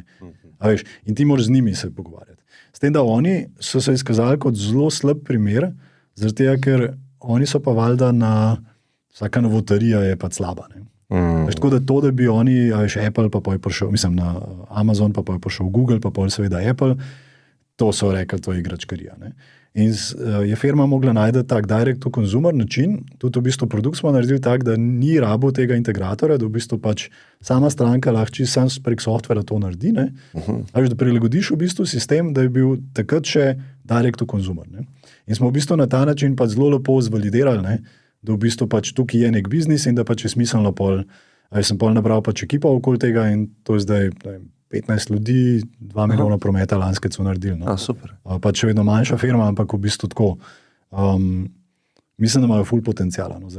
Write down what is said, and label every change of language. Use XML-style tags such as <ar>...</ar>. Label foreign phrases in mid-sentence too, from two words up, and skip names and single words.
<sl>In ti moraš z njimi se pogovarjati. S tem, da oni so se izkazali kot zelo slab primer, zaradi tega, ker oni so pa valjda vsaka novotarija je pa slaba. Ne? Tako da to, da bi oni, Apple pa je prišel, mislim na Amazon, pa je prišel Google, pa je seveda Apple, to so rekli, to je igračkarija. Ne? In je firma mogla najti tak</sl> <en>direct to consumer</en> <sl>način, tudi v bistvu produkt smo naredili tak, da ni rabo tega integratorja, da v bistvu pač sama stranka lahko čisto sam prek softvera to naredi, ne? Da prilagodiš v bistvu sistem, da je bil takrat še</sl> <en>direct to consumer.</en> <sl>Ne? In smo v bistvu na ta način pač zelo lepo zvalidirali, ne? Da v bistvu pač tukaj je nek biznis in da pač je smiselno sem nabral pač ekipo okoli tega in to je zdaj 15 ljudi, 2 milijona prometa lanskega so naredili. No? Super. Pač še vedno manjša firma, ampak v bistvu tako, mislim, da imajo ful potencijala, no?</sl>